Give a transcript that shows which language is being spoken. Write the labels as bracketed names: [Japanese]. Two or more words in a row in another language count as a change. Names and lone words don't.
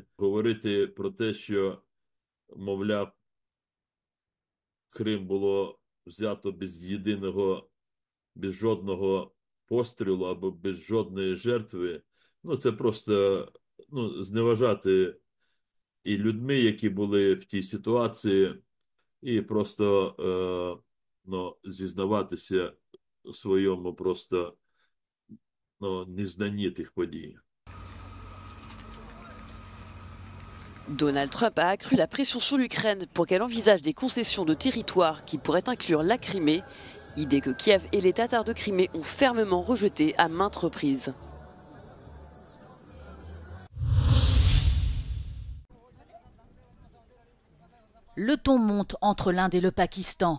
[Ukrainian] Говорити про те, що, мовляв, Крим було взято без жодного пострілу або без жодної жертви, це просто зневажати і людьми, які були в тій ситуації, і просто зізнаватися в своєму просто незнанні тих подій. [French] Donald Trump a accru la pression sur l'Ukraine pour qu'elle envisage des concessions de territoire qui pourraient inclure la Crimée, idée que Kiev et les Tatars de Crimée ont fermement rejetée à maintes reprises. Le ton monte entre l'Inde et le Pakistan.